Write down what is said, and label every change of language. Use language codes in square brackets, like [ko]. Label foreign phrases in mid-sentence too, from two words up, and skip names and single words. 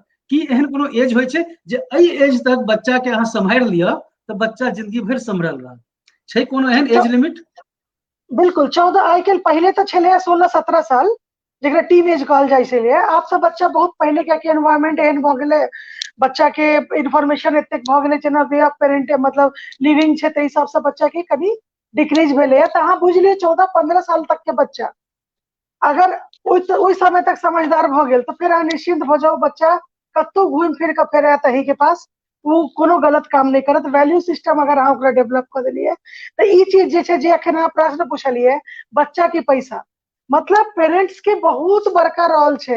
[mai] कि एहन कोनो एज होय छै जे एहि एज तक बच्चा के अहाँ सम्हारि लिअ तो बच्चा जिंदगी भर सम्हरल रहत? छै कोनो एहन एज लिमिट? बिल्कुल, 14 आइ काल्हि, पहले तो छलै 16-17 साल जेकरा टीन एज कहल जाइ छलै। आब तो बच्चा बहुत पहले क्या कि एनवायरमेंट एहन भ गेलै, बच्चा के इन्फॉर्मेशन एतेक भ गेलै, जेना [en] way of parent [mai] मतलब लिविंग छै, ताहि हिसाब से बच्चा के कभी डिक्रीज भेलै है। तो अहाँ बुझ लिअ 14-15 साल तक के बच्चा अगर ओइ समय तक समझदार भ गेल तो फिर अहाँ निश्चिंत भ जाओ, बच्चा कतौ घूम फिर के फेर आयत अही के पास, वो कोनो गलत काम नहीं करत। [en] value system [mai] अगर अहाँ ओकरा डेवलप कर देलिए तो ई चीज जे छै, जे अखन अहाँ प्रश्न पूछलिए बच्चा के पैसा, मतलब पेरेंट्स के बहुत बड़का रोल छै।